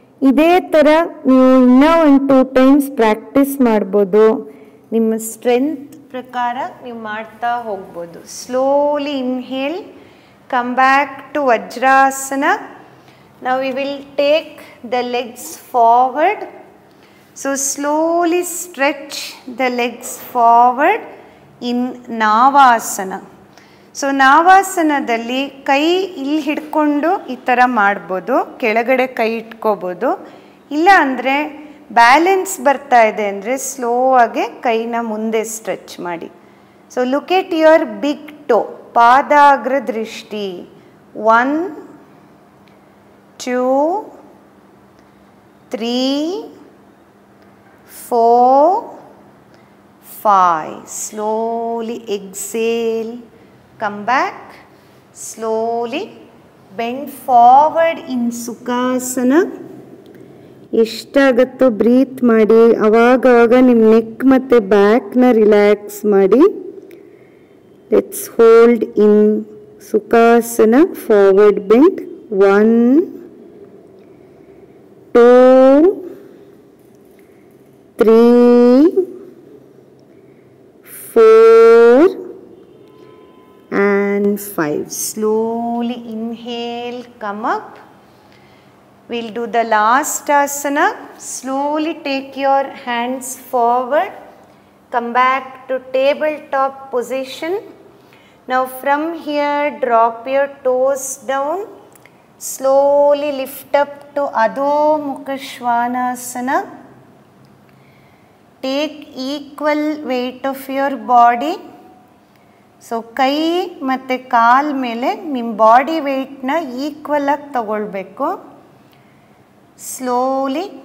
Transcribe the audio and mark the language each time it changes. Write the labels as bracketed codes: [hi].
[kn] ಇದೇ ಥರ ನೀವು ಇನ್ನೂ 1-2 ಟೈಮ್ಸ್ ಪ್ರಾಕ್ಟೀಸ್ ಮಾಡ್ಬೋದು. ನಿಮ್ಮ ಸ್ಟ್ರೆಂತ್ ಪ್ರಕಾರ ನೀವು ಮಾಡ್ತಾ ಹೋಗ್ಬೋದು. [en] Slowly inhale, come back to Vajrasana. Now we will take the legs forward. So slowly stretch the legs forward in Navasana. [kn] So ನಾವಾಸನದಲ್ಲಿ ಕೈ ಇಲ್ಲಿ ಹಿಡ್ಕೊಂಡು ಈ ಥರ ಮಾಡ್ಬೋದು, ಕೆಳಗಡೆ ಕೈ ಇಟ್ಕೋಬೋದು. ಇಲ್ಲ ಅಂದರೆ ಬ್ಯಾಲೆನ್ಸ್ ಬರ್ತಾ ಇದೆ ಅಂದರೆ ಸ್ಲೋ ಆಗಿ ಕೈನ ಮುಂದೆ ಸ್ಟ್ರೆಚ್ ಮಾಡಿ. [en] so look at your big toe, [kn] ಪಾದಾಗ್ರ ದೃಷ್ಟಿ. [en] 1 2 3 4 5. Slowly exhale, come back, slowly bend forward in Sukhasana. [kn] ಎಷ್ಟಾಗತ್ತೋ breathe ಮಾಡಿ. ಅವಾಗವಾಗ ನಿಮ್ಮ ನೆಕ್ ಮತ್ತು ಬ್ಯಾಕ್ನ ರಿಲ್ಯಾಕ್ಸ್ ಮಾಡಿ. [en] Let's hold in Sukhasana, forward bend. 1 2 3 4 and 5. Slowly inhale, come up. We'll do the last asana. Slowly take your hands forward. Come back to tabletop position. Now from here, drop your toes down. Slowly lift up to Adho Mukha Svanasana. Take equal weight of your body. [kn] So ಕೈ ಮತ್ತು ಕಾಲ್ ಮೇಲೆ ನಿಮ್ಮ body ವೆಯ್ಟ್ನ equal ಆಗಿ ತಗೊಳ್ಬೇಕು. Slowly